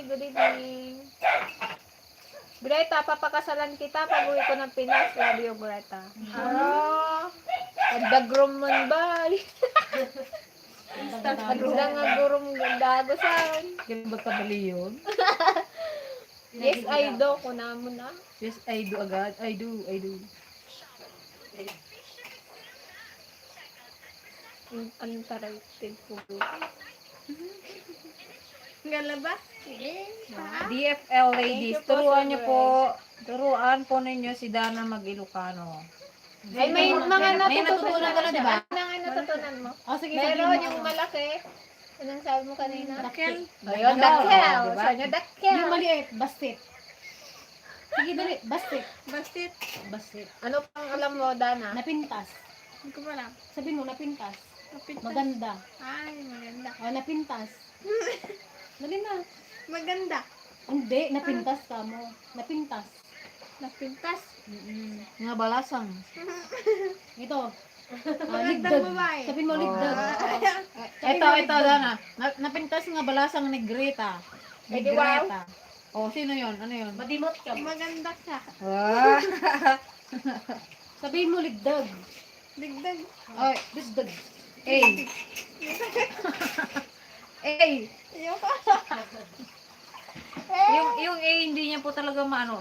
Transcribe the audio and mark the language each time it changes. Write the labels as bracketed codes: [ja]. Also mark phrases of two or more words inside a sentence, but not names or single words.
[en] Good evening. [tl] Greta, papakasalan kita pag uwi ko ng Pinas. [en] Love you, Greta. [ilo] Nagdagrom man ba? Nagdagrom dagosan. [tl] Kailan ba kabali yun? [en] Yes, I do. [ilo] Kuna mo na. [en] Yes, I do agad. I do. [tl] Anong tarated po? Galaba? [en] DFL ladies, Thank you po, [tl] turuan Sir niyo po. Turuan po ninyo si Dana mag-Ilocano. Ay, may mga May natutunan ka na, di ba? Ano nga natutunan mo? O sige, Meron sabihin yung mo. malaki. Anong sabi mo kanina? [ilo] Dakkel. [tl] Ayun, [ilo] Dakkel. dakkel. [tl] Diba? Saan yung dakkel? Yung maliit, bastit. Sige, dali, bastit. [ilo] Bastit. Bastit. [tl] Ano pang alam mo, Dana? [ilo] Napintas. [tl] Hindi ko alam. Sabihin mo, [ilo] napintas. [tl] Maganda. Ay, maganda. O, napintas. Dali na. Maganda. Hindi, [ilo] napintas ka mo. Napintas. Napintas. Nga balasang. [tl] Ito. [ilo] Ligdag. [tl] Sabihin mo, ligdag. Ito, Dana. [ilo] Napintas nga balasang ni Greta. [tl] Eh, di wow. Greta. Oh, sino yon? Ano yon? [ilo] Madimot ka. [tl] Maganda ka. Ah. Sabihin mo, ligdag. [ilo] Digdag. [tl] Oy, [ilo] Ligdag. [en] hey. Hey. [tl] Yung A hindi niya po talaga maano.